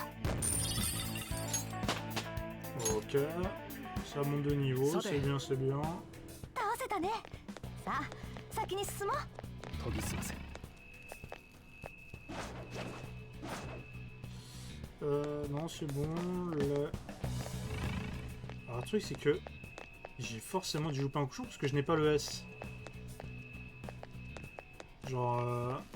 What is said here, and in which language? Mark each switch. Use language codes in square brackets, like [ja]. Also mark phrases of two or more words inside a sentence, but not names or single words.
[fr] Ok. Ça monte de niveau, c'est bien, c'est bien. [ja] 倒せたねさあ先に進もう研ぎ澄ませ [fr] Non, c'est bon. Alors, le truc, c'est que j'ai forcément dû louper un couchon parce que je n'ai pas le S. Genre.